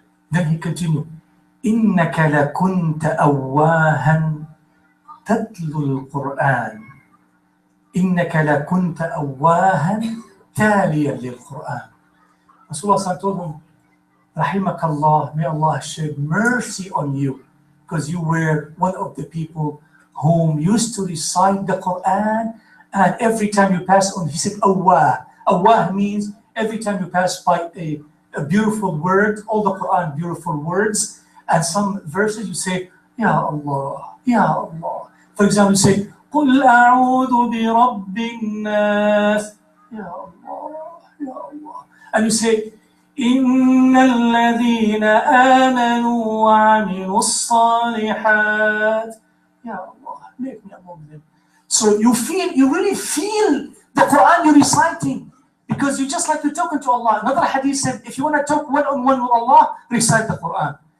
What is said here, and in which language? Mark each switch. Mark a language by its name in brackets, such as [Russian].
[English] Then he continued, [Arabic] إِنَّكَ لَكُنْتَ أَوَّاهًا تَتْلُو الْقُرْآنِ إِنَّكَ لَكُنْتَ أَوَّاهًا تَالِيًا لِلْقُرْآنِ. [English] Rasulullah told him, Rahimakallah, may Allah shed mercy on you, because you were one of the people whom used to recite the Quran, and every time you pass on, he said, Awwah. Awwah means every time you pass by a beautiful word, all the Quran, beautiful words, and some verses you say, Ya Allah, Ya Allah. For example, you say, [Arabic] قُلْ أَعُوذُ بِرَبِّ النَّاسِ. [English] Ya Allah, Ya Allah. And you say, [Arabic] إن الذين آمنوا وعملوا الصالحات. [English] Ya Allah, make me among them. So you really feel the Quran you're reciting, because you just like you're talking to Allah. Another hadith said, if you want to talk one-on-one with Allah, recite the Quran.